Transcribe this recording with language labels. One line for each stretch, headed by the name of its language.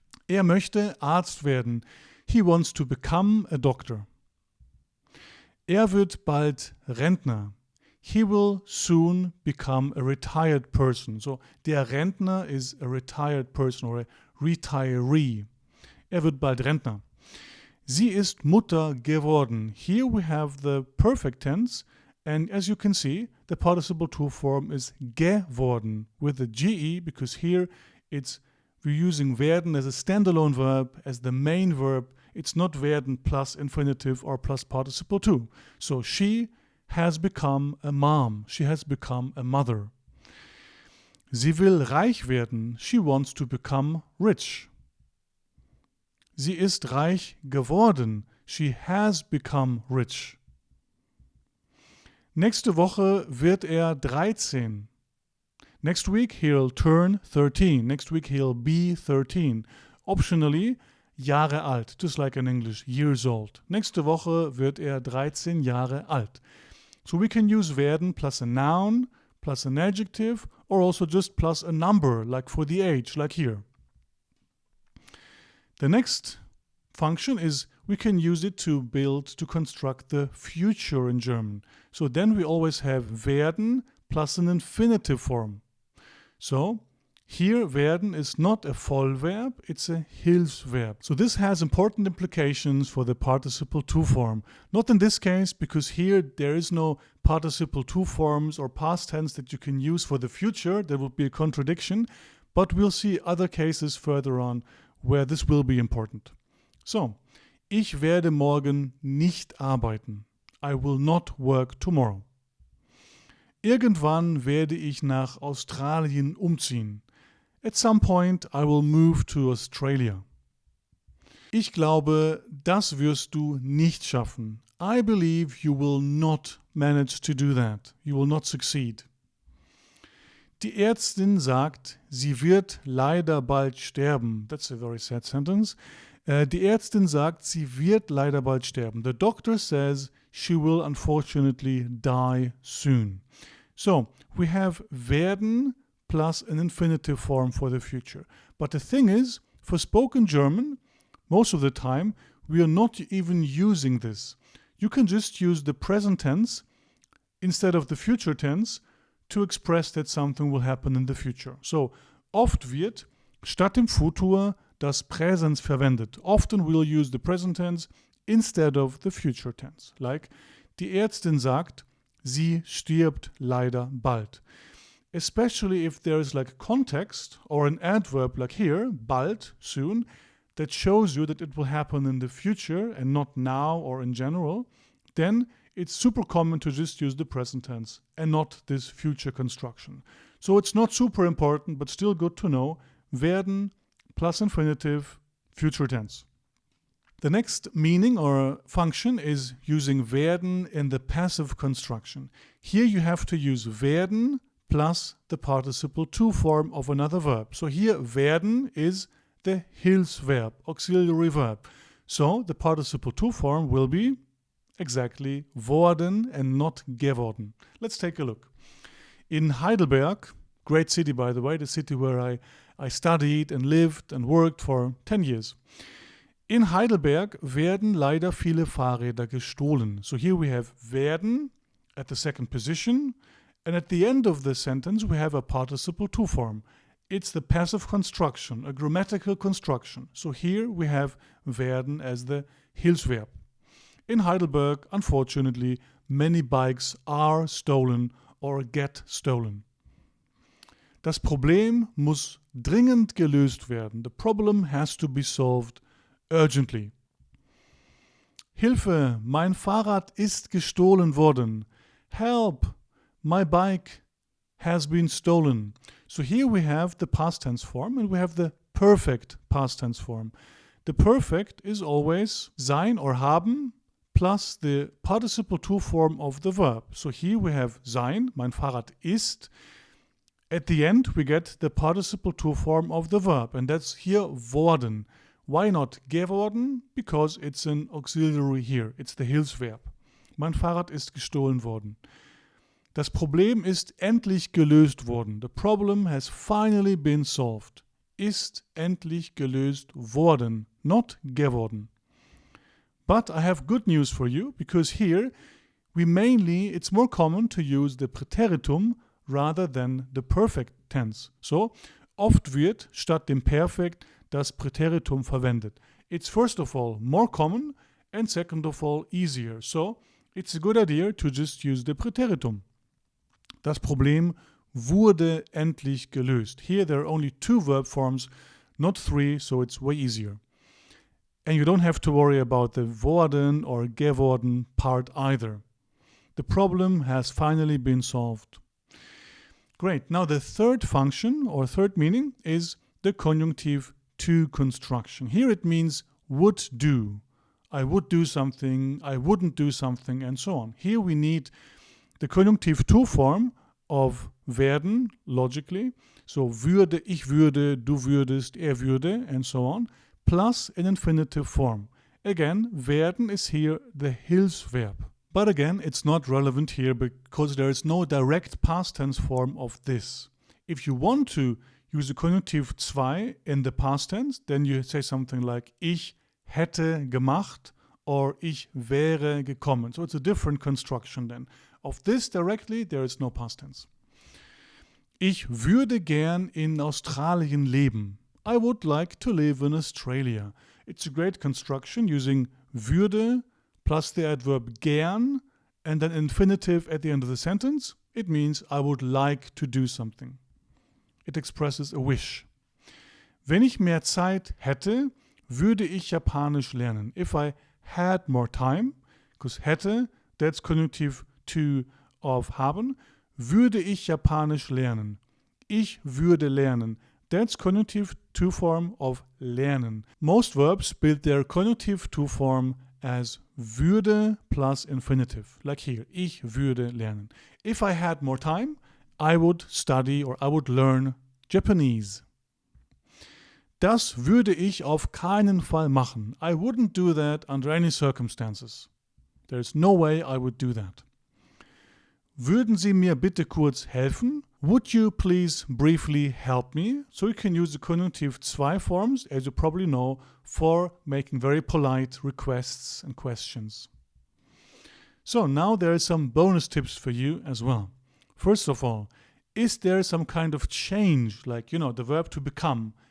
German: Er möchte Arzt werden.
English: He wants to become a doctor.
German: Er wird bald Rentner.
English: He will soon become a retired person. So, der Rentner is a retired person or a retiree.
German: Er wird bald Rentner. Sie ist Mutter geworden.
English: Here we have the perfect tense, and as you can see, the participle to form is geworden with the GE, because here we're using werden as a standalone verb, as the main verb. It's not werden plus infinitive or plus participle to. So she has become a mom. She has become a mother.
German: Sie will reich werden.
English: She wants to become rich.
German: Sie ist reich geworden.
English: She has become rich.
German: Nächste Woche wird 13.
English: Next week he'll turn 13. Next week he'll be 13. Optionally, Jahre alt, just like in English, years old.
German: Nächste Woche wird 13 Jahre alt.
English: So we can use werden plus a noun, plus an adjective, or also just plus a number, like for the age, like here. The next function is we can use it to construct the future in German. So then we always have werden plus an infinitive form. So here werden is not a Vollverb, it's a Hilfsverb. So this has important implications for the participle to form. Not in this case, because here there is no participle to forms or past tense that you can use for the future. There would be a contradiction, but we'll see other cases further on where this will be important.
German: So, ich werde morgen nicht arbeiten.
English: I will not work tomorrow.
German: Irgendwann werde ich nach Australien umziehen.
English: At some point I will move to Australia.
German: Ich glaube, das wirst du nicht schaffen.
English: I believe you will not manage to do that. You will not succeed.
German: Die Ärztin sagt, sie wird leider bald sterben.
English: That's a very sad sentence.
German: Die Ärztin sagt, sie wird leider bald sterben.
English: The doctor says she will unfortunately die soon. So, we have werden plus an infinitive form for the future. But the thing is, for spoken German, most of the time, we are not even using this. You can just use the present tense instead of the future tense to express that something will happen in the future.
German: So, oft wird statt dem Futur das Präsens verwendet.
English: Often we'll use the present tense instead of the future tense.
German: Like, die Ärztin sagt, sie stirbt leider bald.
English: Especially if there is like a context or an adverb like here, bald, soon, that shows you that it will happen in the future and not now or in general, then it's super common to just use the present tense and not this future construction. So it's not super important, but still good to know, werden plus infinitive, future tense. The next meaning or function is using werden in the passive construction. Here you have to use werden plus the participle to form of another verb. So here werden is the Hilfsverb, auxiliary verb. So the participle to form will be exactly worden and not geworden. Let's take a look. In Heidelberg, great city by the way, the city where I studied and lived and worked for 10 years.
German: In Heidelberg werden leider viele Fahrräder gestohlen.
English: So here we have werden at the second position, and at the end of the sentence we have a participle to form. It's the passive construction, a grammatical construction. So here we have werden as the Hilfsverb. In Heidelberg, unfortunately, many bikes are stolen or get stolen.
German: Das Problem muss dringend gelöst werden.
English: The problem has to be solved urgently.
German: Hilfe, mein Fahrrad ist gestohlen worden.
English: Help, my bike has been stolen. So here we have the past tense form and we have the perfect past tense form. The perfect is always sein or haben plus the participle to form of the verb. So here we have sein,
German: mein Fahrrad ist.
English: At the end we get the participle to form of the verb and that's here worden. Why not geworden? Because it's an auxiliary here. It's the Hilfsverb.
German: Mein Fahrrad ist gestohlen worden. Das Problem ist endlich gelöst worden.
English: The problem has finally been solved.
German: Ist endlich gelöst worden,
English: not geworden. But I have good news for you, because here it's more common to use the Präteritum rather than the perfect tense.
German: So, oft wird statt dem Perfekt das Präteritum verwendet.
English: It's first of all more common and second of all easier. So, it's a good idea to just use the Präteritum.
German: Das Problem wurde endlich gelöst.
English: Here there are only 2 verb forms, not 3, so it's way easier. And you don't have to worry about the worden or geworden part either. The problem has finally been solved. Great. Now the third function or third meaning is the conjunctive to construction. Here it means would do. I would do something, I wouldn't do something, and so on. Here we need the conjunctive to form of werden, logically. So würde,
German: ich würde, du würdest, er würde,
English: and so on, plus an infinitive form. Again, werden is here the Hilfsverb. But again, it's not relevant here because there is no direct past tense form of this. If you want to use the conjunctive zwei in the past tense, then you say something like
German: ich hätte gemacht
English: or
German: ich wäre gekommen.
English: So it's a different construction then. Of this directly, there is no past tense.
German: Ich würde gern in Australien leben.
English: I would like to live in Australia. It's a great construction using würde plus the adverb gern and then infinitive at the end of the sentence. It means I would like to do something. It expresses a wish.
German: Wenn ich mehr Zeit hätte, würde ich Japanisch lernen.
English: If I had more time, because hätte, that's conjunctive to of haben,
German: würde ich Japanisch lernen. Ich würde lernen.
English: That's conjunctive to form of lernen. Most verbs build their conjunctive to form as würde plus infinitive. Like here,
German: ich würde lernen.
English: If I had more time, I would study or I would learn Japanese.
German: Das würde ich auf keinen Fall machen.
English: I wouldn't do that under any circumstances. There's no way I would do that.
German: Würden Sie mir bitte kurz helfen?
English: Would you please briefly help me? So you can use the conjunctive zwei forms, as you probably know, for making very polite requests and questions. So now there are some bonus tips for you as well. First of all, is there some kind of change, like, the verb to become?